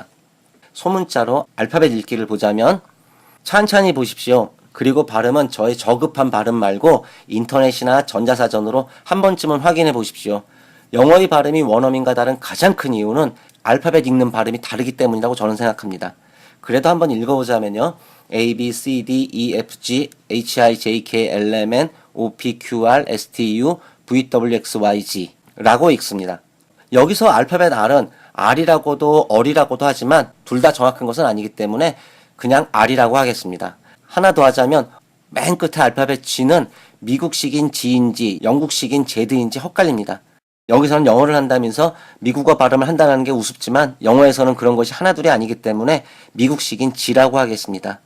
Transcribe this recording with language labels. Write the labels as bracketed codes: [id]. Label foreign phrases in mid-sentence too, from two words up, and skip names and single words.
[ko] 소문자로 알파벳 읽기를 보자면 찬찬히 보십시오. 그리고 발음은 저의 저급한 발음 말고 인터넷이나 전자사전으로 한 번쯤은 확인해 보십시오. 영어의 발음이 원어민과 다른 가장 큰 이유는 알파벳 읽는 발음이 다르기 때문이라고 저는 생각합니다. 그래도 한번 읽어보자면요. [en] A, B, C, D, E, F, G, H, I, J, K, L, M, N, O, P, Q, R, S, T, U, V, W, X, Y, Z [ko] 라고 읽습니다. 여기서 알파벳 R은 R이라고도 R이라고도 하지만 둘 다 정확한 것은 아니기 때문에 그냥 R이라고 하겠습니다. 하나 더 하자면 맨 끝에 알파벳 G는 미국식인 G인지 영국식인 Z인지 헷갈립니다. 여기서는 영어를 한다면서 미국어 발음을 한다는 게 우습지만 영어에서는 그런 것이 하나둘이 아니기 때문에 미국식인 G라고 하겠습니다.